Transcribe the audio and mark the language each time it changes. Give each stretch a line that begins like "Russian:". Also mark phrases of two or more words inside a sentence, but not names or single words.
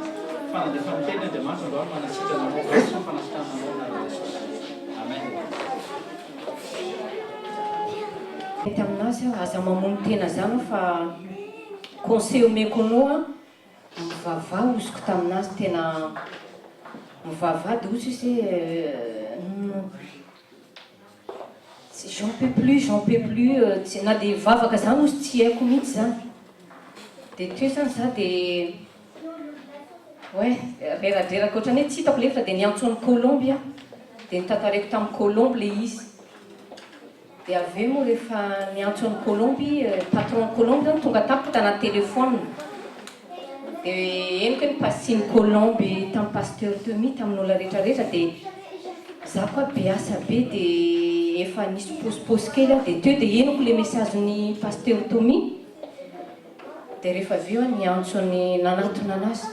Malagasy: Fanadefany tena Andriamanitra andao manasitrana anao reso ny fanasitrana anao na Jesosy. Amen. Mety aminazy aza mamono tena zany fa conseil omeko anao a, mivavah oziko taminazy tena mivavah dia ozy hoe
French: j'en peux plus
Malagasy: na dia vavaka zany ozy tsy haiko mihitsy zany dia toe zany za dia reradraraka ohatrany hoe tsy hitako lefa dia niantsony Colombe a dia nitantareko tamin'ny Colombe le izy dia avy eo moa rehefa niantsony Colombe patron Colombe zany tonga tamiko tana telefôna dia eniko hoe nipasiny Colombe tamin'ny pasteur Tomy tamin'olona rehetrarehetra dia za koa be asa be dia efa nisy posiposy kely a dia teo dia eniko le messagen'ny pasteur Tomy dia rehefa avy eo niantsony nanatona anazy.